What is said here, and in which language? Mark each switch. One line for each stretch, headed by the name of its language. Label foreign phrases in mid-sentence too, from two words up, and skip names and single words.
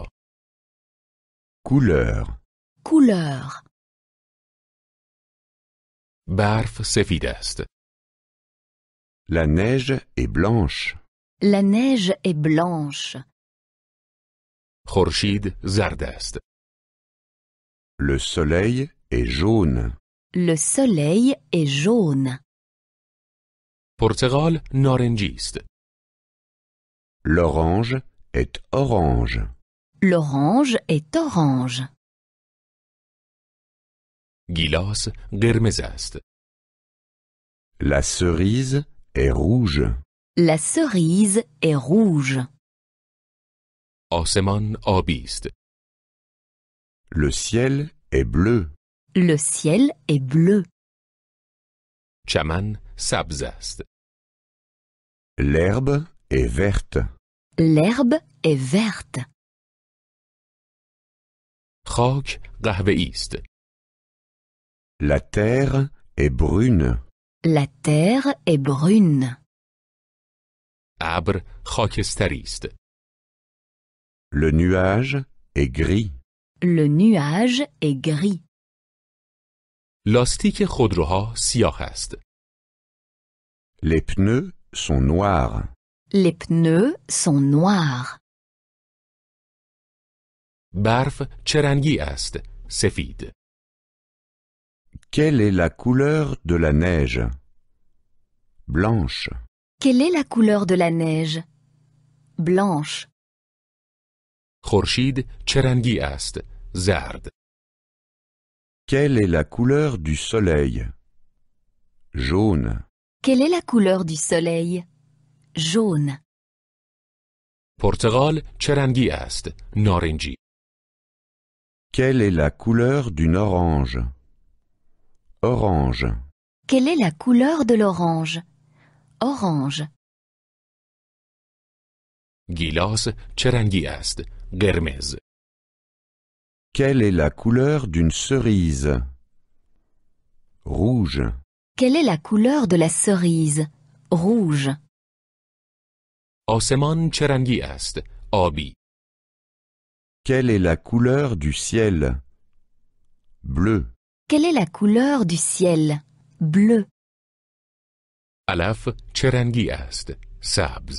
French: Couleurs. Couleurs.
Persian: برف سفید است.
French: La neige est blanche. La neige est blanche.
Persian: خورشید زرد است.
French: Le soleil est jaune. Le soleil est jaune.
Persian: پرتقال نارنجی است.
French: L'orange est orange. L'orange est orange.
Persian: گیلاس قرمز است.
French: La cerise est rouge. La cerise est rouge.
Persian: آسمان آبی است.
French: Le ciel est bleu. Le ciel est bleu.
Persian: چمن سبز است.
French: L'herbe est verte. L'herbe est verte.
Persian: خاک قهوه‌ای است.
French: La terre est brune. La terre est brune.
Persian: ابر خاکستری است.
French: Le nuage est gris. Le nuage est gris.
Persian: لاستیک خودروها سیاه است.
French: Les pneus sont noirs. Les pneus sont noirs.
Persian: برف چه رنگی است؟ سفید.
French: Quelle est la couleur de la neige? Blanche. Quelle est la couleur de la neige? Blanche.
Persian: خورشید چه رنگی است؟ زرد.
French: Quelle est la couleur du soleil? Jaune. Quelle est la couleur du soleil? Jaune.
Persian: پرتقال چه رنگی است؟ نارنجی.
French: Quelle est la couleur d'une orange? Orange. Quelle est la couleur de l'orange? Orange.
Persian: گیلاس چه رنگی است؟ قرمز.
French: Quelle est la couleur d'une cerise? Rouge. Quelle est la couleur de la cerise? Rouge.
Persian: آسمان چه رنگی است؟ آبی.
French: Quelle est la couleur du ciel? Bleu. Quelle est la couleur du ciel? Bleu.
Persian: علف چه رنگی است؟ سبز.